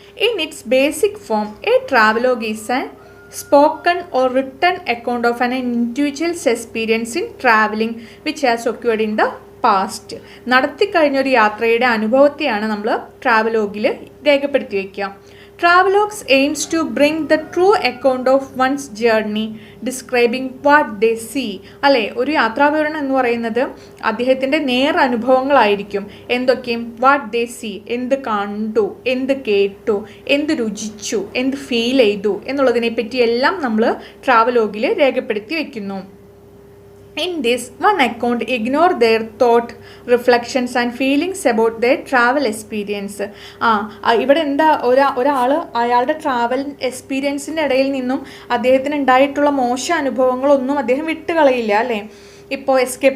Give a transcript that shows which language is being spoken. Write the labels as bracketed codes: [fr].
[en] In its basic form, a travelogue is a spoken or written account of an individual's experience in traveling which has occurred in the past. [ml] നടത്തിക്കഴിഞ്ഞൊരു യാത്രയുടെ അനുഭവത്തെയാണ് നമ്മൾ ട്രാവലോഗിൽ രേഖപ്പെടുത്തി വയ്ക്കുക. [en] Travelogues aims to bring the true account of one's journey describing what they see. [ml] അല്ലേ, ഒരു യാത്രാവിവരണം എന്ന് പറയുന്നത് അദ്ദേഹത്തിൻ്റെ അനുഭവങ്ങളായിരിക്കും. എന്തൊക്കെയും [en] what they see, [ml] എന്ത് കണ്ടു, എന്ത് കേട്ടു, എന്ത് രുചിച്ചു, എന്ത് ഫീൽ ചെയ്തു എന്നുള്ളതിനെ പറ്റിയെല്ലാം നമ്മൾ ട്രാവലോഗിൽ രേഖപ്പെടുത്തി വയ്ക്കുന്നു. [en] In this, one account ignore their thought, reflections and feelings about their travel experience. [ml] ഇവിടെ എന്താ, ഒരാൾ അയാളുടെ ട്രാവൽ എക്സ്പീരിയൻസിൻ്റെ ഇടയിൽ നിന്നും അദ്ദേഹത്തിന് ഉണ്ടായിട്ടുള്ള മോശം അനുഭവങ്ങളൊന്നും അദ്ദേഹം വിട്ടുകളയില്ല അല്ലേ? ഇപ്പോൾ എസ്.കെ.